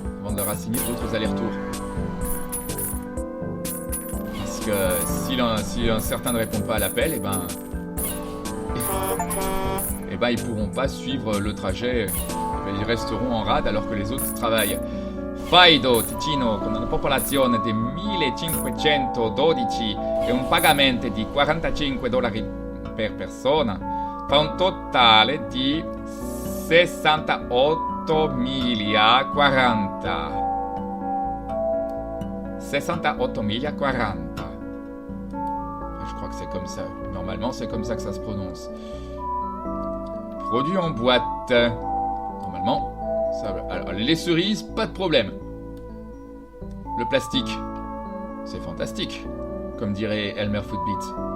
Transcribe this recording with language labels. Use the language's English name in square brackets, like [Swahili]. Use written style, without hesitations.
[French] Avant de leur assigner d'autres allers-retours. Parce que si un certain ne répond pas à l'appel, eh ben ils pourront pas suivre le trajet. Ils resteront en rade alors que les autres travaillent. [Italian] Faido Ticino, con una popolazione di 1512 e un pagamento di $45 per persona, fa un totale di 68.040. 68.040. [French] Je crois que c'est comme ça. Normalement, c'est comme ça que ça se prononce. Produit en boîte. Normalement, ça va. Alors, les cerises, pas de problème. Le plastique, c'est fantastique, comme dirait Elmer Footbeat.